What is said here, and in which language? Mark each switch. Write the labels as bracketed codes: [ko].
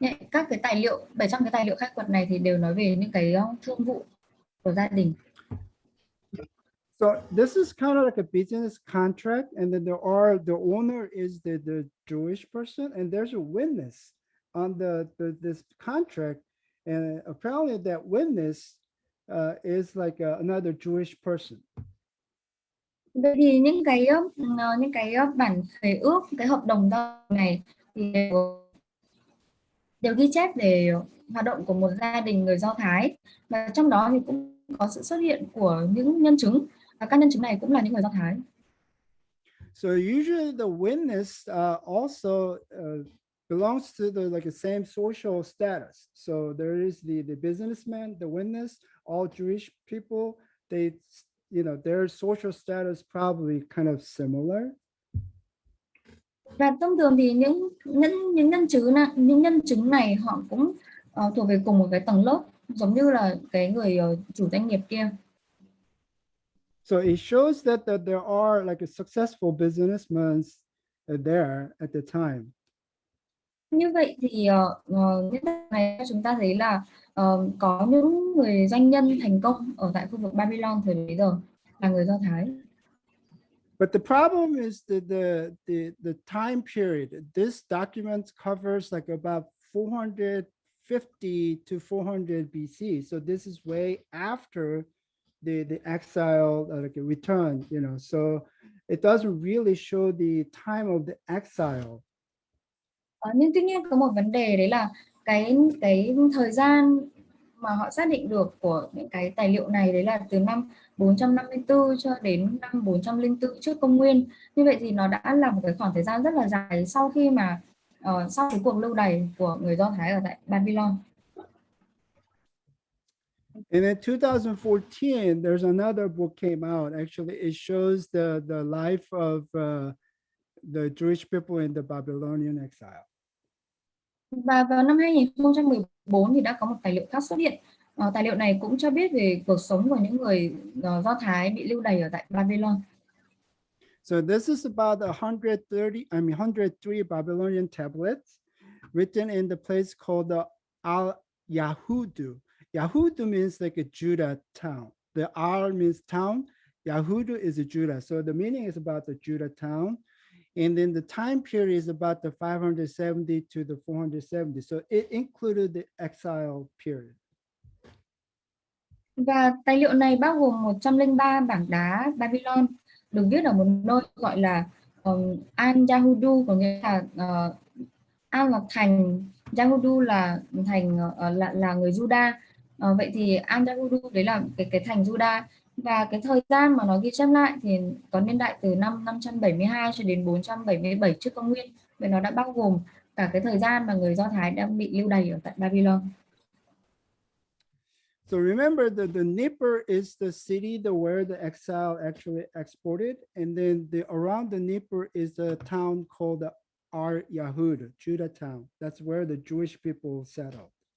[vi] Các cái tài liệu 700 cái tài liệu khai quật này thì đều nói về những cái thương vụ của gia đình. [en] So this is kind of like a business contract, and then there are, the owner is the Jewish person, and there's a witness on this contract, and apparently that witness is like another Jewish person. [vi] Vậy thì những cái bản khế ước, cái hợp đồng giao này thì đều ghi chép về hoạt động của một gia đình người Do Thái, và trong đó thì cũng có sự xuất hiện của những nhân chứng, và các nhân chứng này cũng là những người Do Thái. [en] So usually the witness also belongs to the like the same social status. So there is the businessman, the witness, all Jewish people. They, you know, their social status probably kind of similar. [vi] Và thông thường thì những nhân chứng này họ cũng thuộc về cùng một cái tầng lớp, giống như là cái người chủ doanh nghiệp kia. [en] So it shows that there are like a successful businessmen there at the time. [vi] Như vậy thì những này chúng ta thấy là có những người doanh nhân thành công ở tại khu vực Babylon thời bấy giờ là người Do Thái. [en] But the problem is the time period. This document covers like about 450 to 400 BC. So this is way after the exile, like a return, you know. So it doesn't really show the time of the exile. [vi] Nhưng tuy nhiên có một vấn đề, đấy là cái thời gian mà họ xác định được của những cái tài liệu này, đấy là từ năm 454 cho đến năm 404 trước công nguyên. Như vậy thì nó đã là một cái khoảng thời gian rất là dài sau khi mà sau cái cuộc lưu đày của người Do Thái ở tại Babylon. [en] And in 2014, there's another book came out. Actually, it shows the life of the Jewish people in the Babylonian exile. [vi] Và vào năm 2014 thì đã có một tài liệu khác xuất hiện. Tài liệu này cũng cho biết về cuộc sống của những người Do Thái bị lưu đày ở tại Babylon. [en] So this is about 103 Babylonian tablets written in the place called the Al-Yahudu. Yahudu means like a Judah town. The Al means town. Yahudu is a Judah. So the meaning is about the Judah town. And then the time period is about the 570 to the 470. So it included the exile period. [vi] Và tài liệu này bao gồm 103 bảng đá Babylon được viết ở một nơi gọi là Al-Yahudu, có nghĩa là Al là thành, Yahudu là thành, là người Juda. Vậy thì Al-Yahudu đấy là cái thành Juda, và cái thời gian mà nó ghi chép lại thì có niên đại từ năm 572 cho đến 477 trước công nguyên. Vậy nó đã bao gồm cả cái thời gian mà người Do Thái đã bị lưu đày ở tại Babylon. [en] So remember that the Nippur is the city where the exile actually exported, and then around the Nippur is a town called the Ar-Yahud, Judah town. That's where the Jewish people settled.